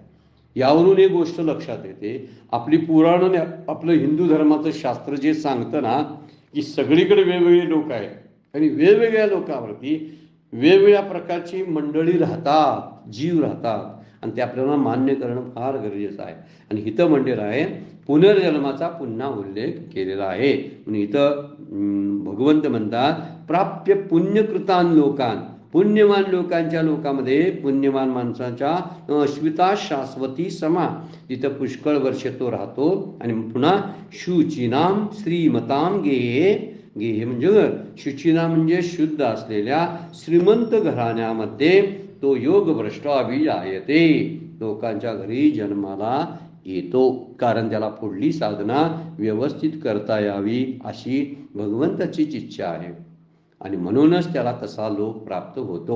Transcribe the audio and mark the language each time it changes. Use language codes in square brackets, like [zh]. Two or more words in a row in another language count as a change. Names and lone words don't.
[mr] यावरून एक गोष्ट लक्षात येते, आपली पुराण, आपलं हिंदू धर्माचं शास्त्र जे सांगतं ना की सगळीकडे वेगवेगळे लोक आहेत आणि वेगवेगळ्या लोकांवरती वेगवेगळ्या प्रकारची मंडळी राहतात, जीव राहतात, आणि ते आपल्याला मान्य करणं फार गरजेचं आहे. आणि इथं म्हणलेलं आहे, पुनर्जन्माचा पुन्हा उल्लेख केलेला आहे. म्हणून इथं भगवंत म्हणतात, [sa] प्राप्य पुण्यकृतान लोकान, [mr] पुण्यवान लोकांच्या लोकांमध्ये पुण्यवान माणसाच्या [sa] अश्विता शाश्वती समा, [mr] तिथं पुष्कळ वर्ष तो राहतो. आणि पुन्हा [sa] शुचिनाम श्रीमताम गेहे, [mr] गेहे म्हणजे घर, शुचिना म्हणजे शुद्ध असलेल्या श्रीमंत घराण्यामध्ये तो [sa] योगभ्रष्ट अभिजायते, [mr] लोकांच्या घरी जन्माला येतो. कारण त्याला पुढली साधना व्यवस्थित करता यावी अशी भगवंताचीच इच्छा आहे, आणि म्हणूनच त्याला तसा लोक प्राप्त होतो.